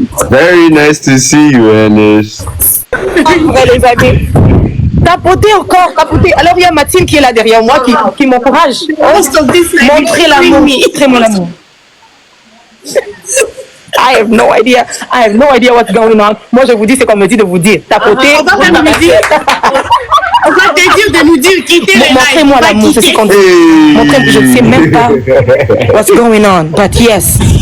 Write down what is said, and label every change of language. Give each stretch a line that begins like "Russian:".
English: Very nice to see you, Yanis.
French: Les amis. Tapotez encore, tapotez. Alors, il y a Mathilde qui est là derrière moi qui m'encourage. Montrez l'amour, montrez mon amour.
English: I have no idea what's going on.
French: Moi, je vous dis, c'est qu'on me dit de vous dire. Tapotez. On va te dire de nous dire quitter les lives. Montrez-moi l'amour, c'est ce qu'on dit. Montrez-moi, je ne sais même pas
English: what's going on, but yes.